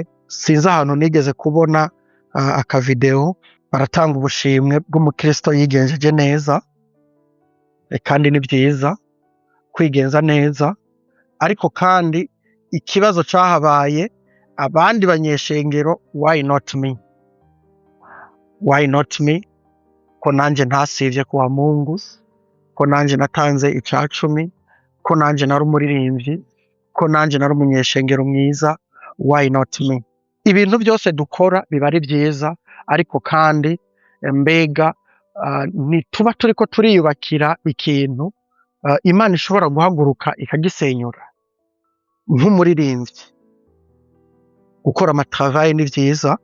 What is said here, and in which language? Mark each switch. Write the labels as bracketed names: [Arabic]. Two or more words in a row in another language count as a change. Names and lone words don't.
[Rundi] Sinzi ahantu nigeze kubona akavideo baratanga ubushimwe bw'umukristo yigenjeje neza, kandi ni byiza kwigenza neza, ariko kandi ikibazo cahabaye abandi banyeshengero, [English] why not me? Why not me? [Rundi] Ko nanje ntasivye kuwa Mungu, ko nanje natanze icacumi, ko nanje nari umuririmbyi, ko nanje nari umunyeshengero mwiza, [English] why not me? [Rundi] Ibintu byose dukora biba ari byiza, ariko kandi mbega ntituba turiko turiyubakira ikintu Imana ishobora guhaguruka ikagisenyura. Nk'umuririmbyi gukora amatravaye ni vyiza.